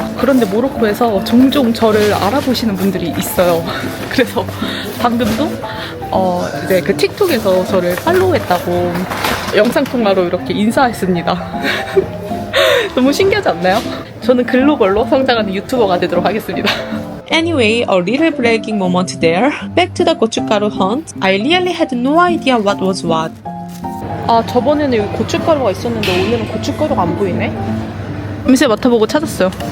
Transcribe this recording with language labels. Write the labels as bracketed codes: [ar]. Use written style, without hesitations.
[ko] 그런데 모로코에서 종종 저를 알아보시는 분들이 있어요. 그래서 방금도 이제 그 틱톡에서 저를 팔로우했다고 영상통화로 이렇게 인사했습니다. 너무 신기하지 않나요? 저는 글로벌로 성장하는 유튜버가 되도록 하겠습니다. [en] Anyway, a little bragging moment there. Back to the gochugaru hunt. I really had no idea what was what. [ko] 아, 저번에는 여기 고춧가루가 있었는데 오늘은 고춧가루가 안 보이네? 냄새 맡아보고 찾았어요.